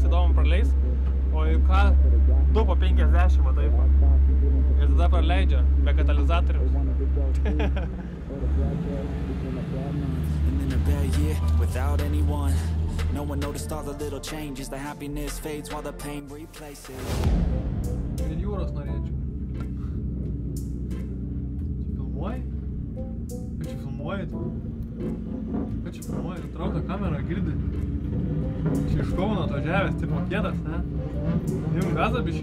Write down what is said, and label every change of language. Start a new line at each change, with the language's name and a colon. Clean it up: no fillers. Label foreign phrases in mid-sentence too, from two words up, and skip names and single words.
Lithuanian: kamerom praleis, o į ką 2 po 50, matai. Ir tada praleidžia be katalizatoriaus.
English: No one noticed all the little changes, the happiness fades while the pain replaces.
Lithuanian: Ir jūros norėčiau. Čia filmuoji? Ką čia filmuoji tu? Ką čia filmuoji? Traukia kamerą, girdi. Čia iš Kauno atvažiavęs, tipo kėdas, ne? Jum gazą biškį.